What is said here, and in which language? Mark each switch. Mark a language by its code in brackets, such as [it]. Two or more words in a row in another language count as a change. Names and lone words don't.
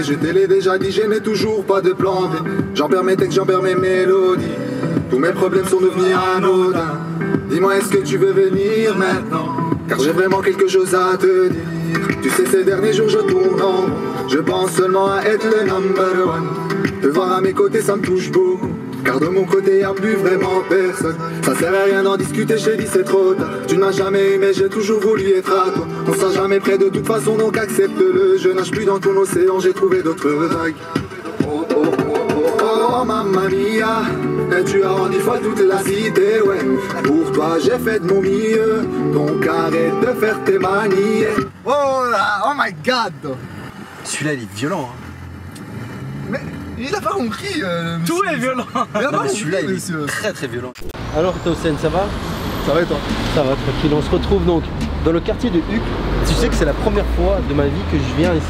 [fr] Je te l'ai déjà dit, je n'ai toujours pas de plan B. J'en perds mes textes, j'en perds mes mélodies. Tous mes problèmes sont devenus anodins. Dis-moi, est-ce que tu veux venir maintenant? Car j'ai vraiment quelque chose à te dire. Tu sais, ces derniers jours, je tourne en rond. Je pense seulement à être le [en] number one. [fr] Te voir à mes côtés, ça me touche beaucoup. Car de mon côté, y a plus vraiment personne. Ça sert à rien d'en discuter, je t'ai dit c'est trop tard. Tu ne m'as jamais aimé, j'ai toujours voulu être à toi. On sera jamais près de toute façon, donc accepte-le. Je nage plus dans ton océan, j'ai trouvé d'autres vagues. Oh, oh, oh, oh, oh, [it] mamma mia. [fr] Et tu as rendu folle toute la cité, ouais. Pour toi, j'ai fait de mon mieux. Donc arrête de faire tes manies. Oh là, [en] oh my god. [fr] Celui-là il est violent. Mais il a pas compris. Tout est violent. Non mais celui-là il est très très violent. Alors Tausen, ça va? Ça va et toi? Ça va, tranquille. On se retrouve donc dans le quartier de Uccle. Tu sais que c'est la première fois de ma vie que je viens ici.